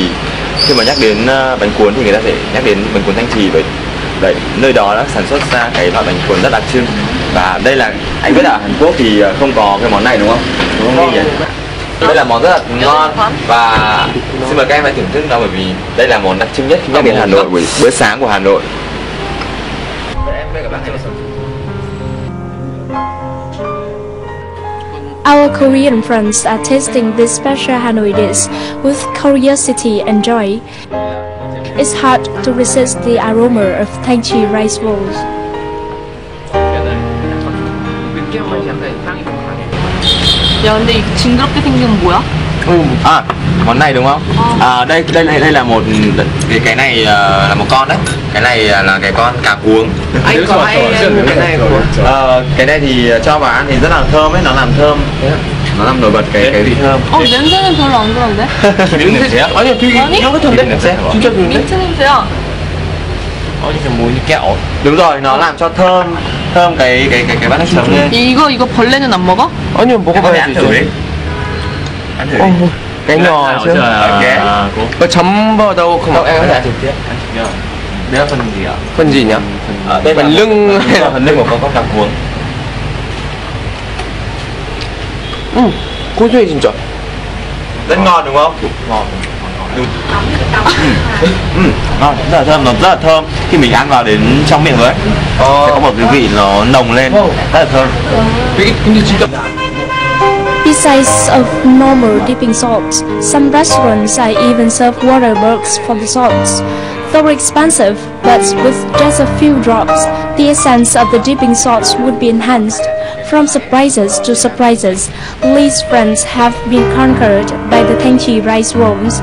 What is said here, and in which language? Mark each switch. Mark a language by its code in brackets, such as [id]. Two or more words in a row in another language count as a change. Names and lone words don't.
[vi] Khi mà nhắc đến bánh cuốn thì người ta sẽ nhắc đến bánh cuốn Thanh Trì, bởi đấy, nơi đó đã sản xuất ra cái loại bánh cuốn rất đặc trưng. Và đây là, anh biết ở Hàn Quốc thì không có cái món này đúng không? Đúng không nhỉ? Đây là món rất là ngon và xin mời các em hãy thưởng thức nó, bởi vì đây là món đặc trưng nhất khi nhắc đến Hà Nội, bữa sáng của Hà Nội. [en] Our Korean friends are tasting this special Hanoi dish with curiosity and joy. It's hard to resist the aroma of Thanh Trì rice rolls. [ko] 야, 근데 이 징그럽게 생긴 건 뭐야? [vi] À, món này đúng không? Đây là một cái này là một con đấy. Cái này là cái con cà cuống. Anh có hay ăn cái này không? Cái này thì cho vào ăn thì rất là thơm ấy, nó làm thơm. Nó làm nổi bật cái vị thơm. [ko] 냄새는 별로 안 그런데? 냄새야? 아니요, 되게 향긋한데? 냄새? 진짜 좋은데? 민트 냄새야. 이게 뭐니 kẹo. [vi] Đúng rồi, nó làm cho thơm cái bát nước chấm lên. [ko] 이거 벌레는 안 먹어? 아니요, 먹어봐야지. [vi] Ăn thử đi. Cái nhỏ chứ. Có chấm vào đâu không? Em có thể ăn trực tiếp. Đây là phần gì ạ? Phần gì nhỉ? Đây là phần lưng. Phần lưng của con cà cuống. [ko] 고소해 진짜. [vi] Rất ngon đúng không? Ngon. Ngon, rất là thơm, nó rất là thơm. Khi mình ăn vào đến trong miệng rồi ấy, sẽ có một cái vị nó nồng lên, rất là thơm. [en] Besides of normal dipping salts, some restaurants even serve waterworks for the salts. Though expensive, but with just a few drops, the essence of the dipping salts would be enhanced. From surprises to surprises, Lee's friends have been conquered by the Thanh Trì rice rolls.